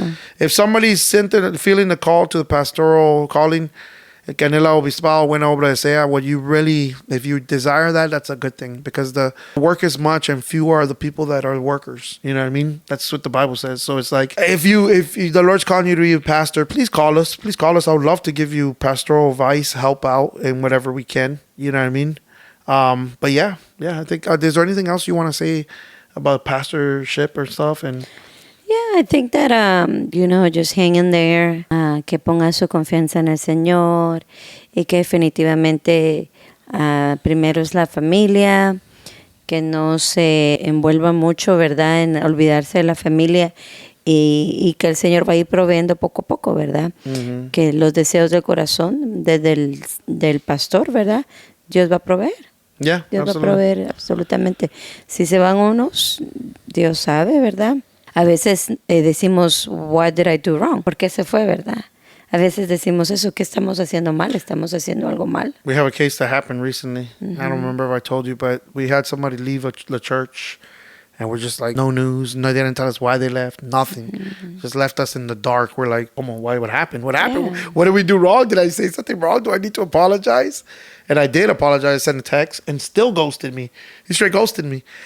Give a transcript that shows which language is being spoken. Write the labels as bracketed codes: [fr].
[en] But if somebody's feeling the call to the pastoral calling, [es] que en el obispado, buena obra sea, [en] what you really, if you desire that, that's a good thing, because the work is much and few are the people that are workers. You know what I mean? That's what the Bible says. So it's like, if the Lord's calling you to be a pastor, please call us. Please call us. I would love to give you pastoral advice, help out in whatever we can. You know what I mean? But yeah, I think, is there anything else you want to say about pastorship or stuff? And Yeah, I think that, just hang in there, [es] que ponga su confianza en el Señor y que definitivamente primero es la familia, que no se envuelva mucho, ¿verdad?, en olvidarse de la familia y que el Señor va a ir proveyendo poco a poco, ¿verdad? Que los deseos del corazón desde del pastor, ¿verdad?, Dios va a proveer. [en] yeah, [es] Dios [en] absolutely. [es] va a proveer absolutamente. Si se van unos, Dios sabe, ¿verdad? A veces decimos, [en] what did I do wrong? [es] ¿Por qué se fue, verdad? A veces decimos eso, ¿qué estamos haciendo mal? ¿Estamos haciendo algo mal? [en] We have a case that happened recently. I don't remember if I told you, but we had somebody leave the church, and we're just like, no news. No, they didn't tell us why they left. Nothing. Just left us in the dark. We're like, oh, why? What happened? What happened? Yeah. What did we do wrong? Did I say something wrong? Do I need to apologize? And I did apologize, sent a text, and still ghosted me. He straight ghosted me.